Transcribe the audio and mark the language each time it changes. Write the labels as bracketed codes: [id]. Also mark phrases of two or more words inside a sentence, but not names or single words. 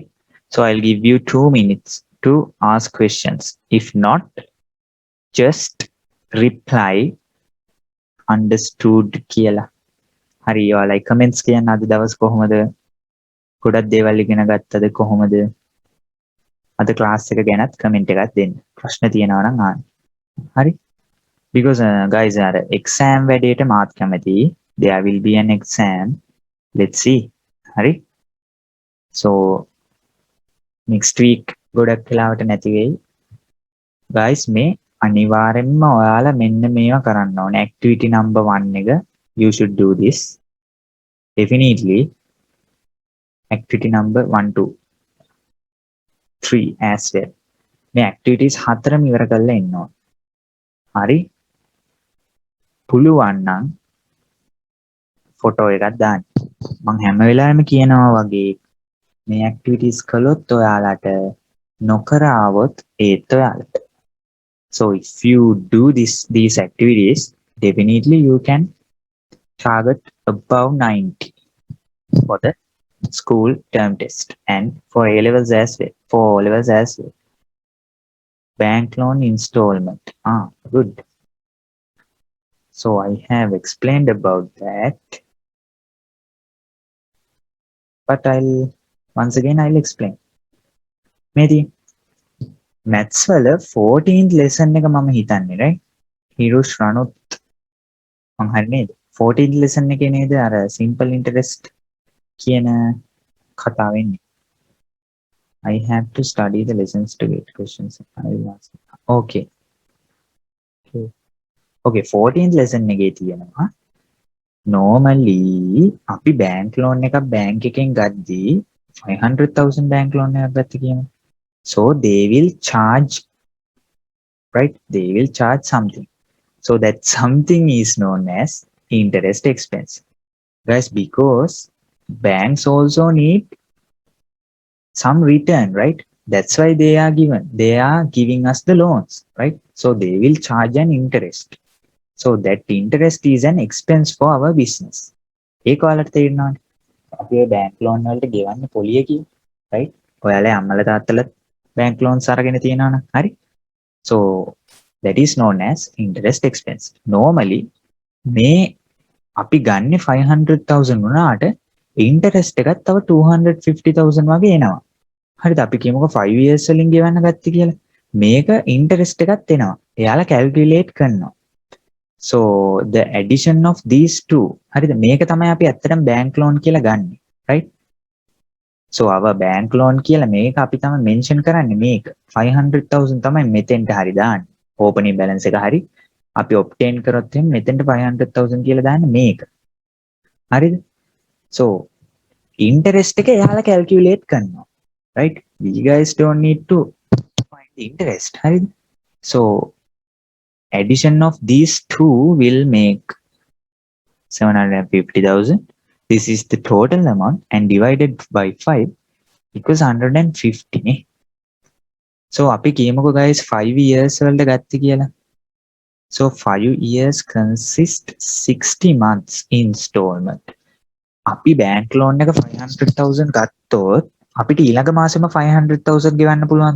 [en] So I'll give you 2 minutes to ask questions. If not, just reply understood කියලා. [si] හරි ඔයාලා comments කියන්න අද දවස් කොහොමද? ගොඩක් දේවල් ඉගෙන ගත්තද කොහොමද? අද class එක ගැනත් comment එකක් දෙන්න. ප්‍රශ්න තියෙනවා නම් අහන්න. හරි? [en] Because guys exam [si] වැඩේට මාත් කැමති. [en] There will be an exam. Let's see. හරි? [si] So next week ගොඩක් වෙලාවට නැති වෙයි. Guys මේ අනිවාර්යෙන්ම ඔයාලා මෙන්න මේවා කරන්න ඕනේ. [en] Activity number 1 එක you should do this. Definitely. Activity number 1, 2, 3 as well. [si] මේ activities 4ම ඉවර කරලා ඉන්න ඕනේ. හරි? පුළුවන් නම් ෆොටෝ එකක් දාන්න. මම හැම වෙලාවෙම කියනවා වගේ මේ activities කළොත් ඔයාලට නොකර આવොත් ඒත් ඔයාලට. [en] So if you do these activities, definitely you can target above 90 for the school term test and for A levels as well. For O levels as well. Bank loan installment. Good. So I have explained about that, but I'll explain. Maybe maths [si] වල 14th lesson එක මම හිතන්නේ right? Heroes රණුත් මං හරි නේද? 14th lesson එකේ නේද අර [en] simple interest [si] කියන කතාව එන්නේ. [en] I have to study the lessons to get questions. I will ask. Okay. Okay, 14th lesson [si] එකේ තියෙනවා [en] normally අපි bank loan [si] එකක් bank එකෙන් ගද්දී [en] 500,000 bank loan [si] එකක් ගත්ත කියමු. [en] So they will charge, right? They will charge something. So that something is known as interest expense. Guys, because banks also need some return, right? That's why they are giving us the loans, right? So they will charge an interest. So that interest is an expense for our business. [si] ඒක ඔයාලට තේරෙනවද? අපි bank loan වලට ගෙවන්න පොලිය කිය, right? ඔයාලා අම්මලා තාත්තලා bank loans අරගෙන තියෙනවනේ, හරි? [en] So that is known as interest expense. [si] Normally මේ අපි ගන්න 500,000 වුණාට interest එකත් තව 250,000 වගේ එනවා. හරිද? අපි කියමුකෝ 5 years වලින් ගෙවන්න ගත්තේ කියලා. මේක interest එකත් එනවා. එයාලා calculate කරනවා. [en] So the addition of these two, [si] හරිද? මේක තමයි අපි ඇත්තටම [en] bank loan [si] කියලා ගන්නෙ, [en] right? So our bank loan [si] කියලා මේක අපි තමයි mention කරන්නේ මේක 500,000 තමයි මෙතෙන්ට හරි දාන්නේ. [en] opening balance [si] එක හරි අපි obtain කරොත් එහෙනම් මෙතෙන්ට 500,000 කියලා දාන්නේ මේක. හරිද? [en] So interest [si] එක එයාලා calculate කරනවා, [en] right? We guys don't need to find the interest, හරිද? So addition of these two will make 750,000. This is the total amount and divided by 5 equals 150 නේ. [si] So අපි කියමුකෝ guys 5 years වලට ගත්ත කියලා. [en] So 5 years consist 60 months installment. [si] අපි [en] bank loan [si] එක 500,000 ගත්තොත් අපිට ඊළඟ මාසෙම 500,000 ගෙවන්න පුළුවන්ද?